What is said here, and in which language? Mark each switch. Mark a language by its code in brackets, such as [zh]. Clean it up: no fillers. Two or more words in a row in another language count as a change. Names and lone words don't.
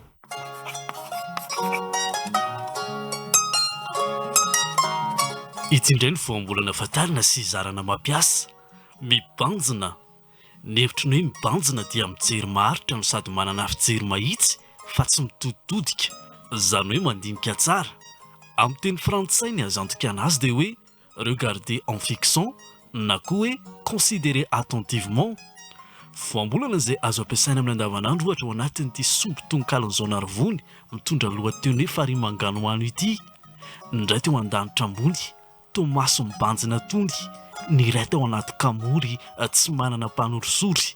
[mg] Ity indray ny voambolana fatarina sy zarana mampiasa mibanjina. Ny hevitry ny hoe mibanjina dia mijery maritra no sady manana fijery mahitsy fa tsy mitoditodika, izany hoe mandinika tsara. Amin'ny teny frantsay ny azantoka anazy dia hoe [fr] regarder en fixant [mg] na koa hoe [fr] considérer attentivement. [mg] Voambolana izay azo ampiasaina amin'ny andavanandro ohatra ao anatin'ity sombotonkalon'izao narivony mitondra lohateny hoe farimanganoano ity. Indray teo an-danitra ambony tomaso mibanjina tony, ny iray tao anaty kamory tsy manana mpanosory.